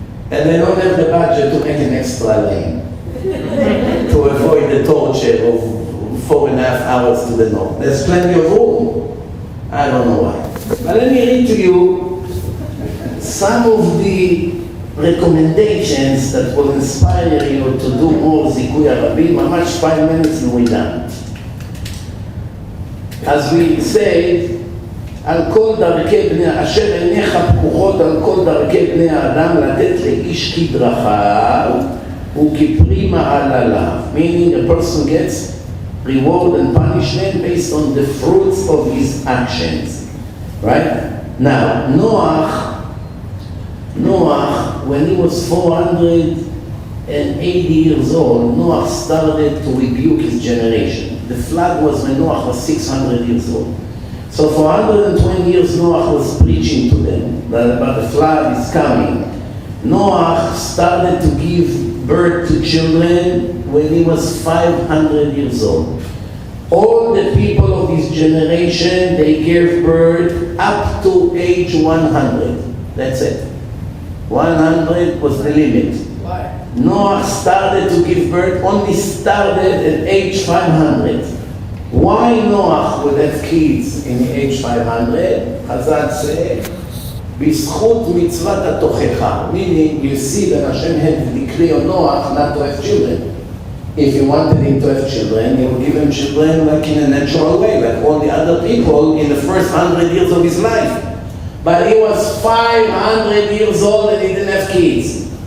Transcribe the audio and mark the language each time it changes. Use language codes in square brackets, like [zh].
[en] And they don't have the budget to make an extra lane to avoid the torture of 4.5 hours to the north. There's plenty of room. I don't know why. But let me read to you some of the recommendations that will inspire you to do more Zikui Arabim. Mamash 5 minutes and we're done. As we say, [he] על כל דרכי בני, אשר עיניך פקוחות על כל דרכי בני האדם לתת לאיש כדרכיו וכפרי מעלליו. [en] Meaning a person gets reward and punishment based on the fruits of his actions. Right? Now, Noah, when he was 480 years old, Noah started to rebuke his generation. The flood was when Noah was 600 years old. So for 120 years, Noah was preaching to them that the flood is coming. Noah started to give birth to children when he was 500 years old. All the people of his generation, they gave birth up to age 100. That's it. 100 was the limit. Why? Noah started to give birth, only started at age 500. Why Noah would have kids in age 500? Chazal say, [he] בזכות מצוות התוכחה. [en] Meaning, you see that Hashem had decreed on Noah not to have children. If he wanted him to have children, he would give him children like in a natural way, like all the other people in the first 100 years of his life. But he was 500 years old and he didn't have kids.